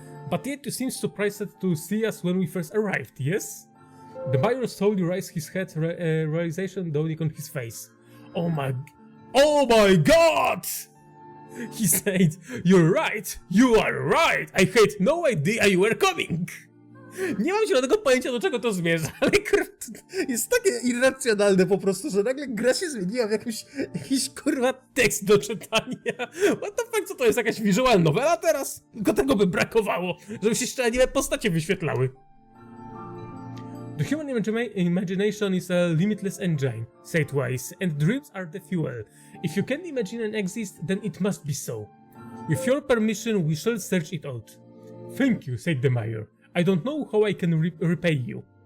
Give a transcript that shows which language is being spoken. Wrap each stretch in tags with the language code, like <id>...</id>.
<en>But yet you seem surprised to see us when we first arrived, yes? The Major slowly raised his head, realization dawning on his face. Oh my God! He said, "You're right. You are right. I had no idea you were coming."</en> <pl>Nie mam zielonego pojęcia, do czego to zmierza, ale jest takie irracjonalne po prostu, że nagle gra się zmieniła w jakiś kurwa tekst do czytania.</pl> <en>What the fuck,</en> <pl>co to jest, jakaś visual novela teraz? Tylko tego by brakowało, żeby się jeszcze anime postacie wyświetlały.</pl> <en>The human imagination is a limitless engine, said Weiss, and dreams are the fuel. If you can imagine and exist, then it must be so. With your permission, we shall search it out. Thank you, said the Mayor. I don't know how I can repay you.</en>